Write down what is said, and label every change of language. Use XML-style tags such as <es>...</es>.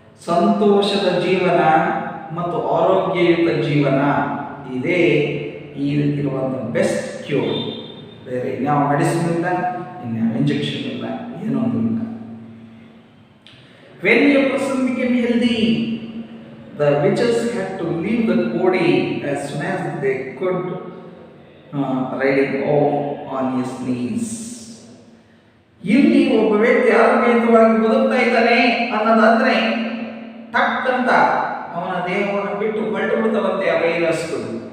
<kn>ಸಂತೋಷದ ಜೀವನ ಮತ್ತು ಆರೋಗ್ಯಯುತ ಜೀವನ ಇದೇ ಇದಕ್ಕಿರುವಂಥ ಬೆಸ್ಟ್ ಕ್ಯೂರ್. ಬೇರೆ ಇನ್ಯಾವ ಮೆಡಿಸಿನ್ ಇಲ್ಲ, ಇನ್ಯಾವ ಇಂಜೆಕ್ಷನ್ ಇಲ್ಲ, ಏನೊಂದು ಇಲ್ಲ.</kn> <en>When a person became healthy, The witches had to leave the body as soon as they could, riding off on his knees.</en> <kn>ಇಲ್ಲಿ ಒಬ್ಬ ವ್ಯಕ್ತಿ ಆರೋಗ್ಯಯುತವಾಗಿ ಬದುಕ್ತಾ ಇದ್ದಾನೆ ಅನ್ನೋದಾದ್ರೆ ಟಕ್ ಅಂತ ಅವನ ದೇಹವನ್ನು ಬಿಟ್ಟು ಹೊರಟು ಬಿಡ್ತಾವಂತೆ ಆ ವೈರಸ್ಗಳು.</kn>